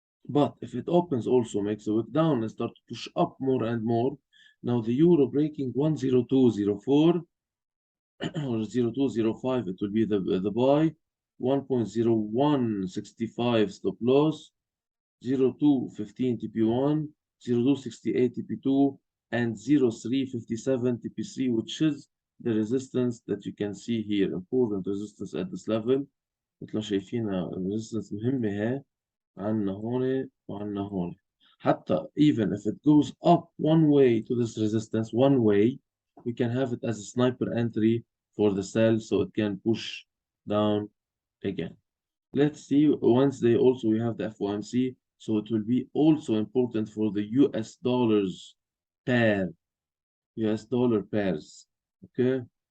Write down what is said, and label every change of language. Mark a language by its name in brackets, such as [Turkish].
[English] But if it opens also makes a wick down and start to push up more and more, now the euro breaking 102.04 or 0205, it will be the buy, 1.0165 stop loss, 0215 TP1, 0268 TP2, and 0357 TP3, which is the resistance that you can see here. Important resistance at this level. [Arabic] مثل ما شايفين resistance مهمة هي عنا هون وعنا هون. [English] حتى even if it goes up one way to this resistance, one way, we can have it as a sniper entry for the sell, so it can push down again. Let's see, Wednesday also we have the FOMC, so it will be also important for the US dollars pair, US dollar pairs, okay?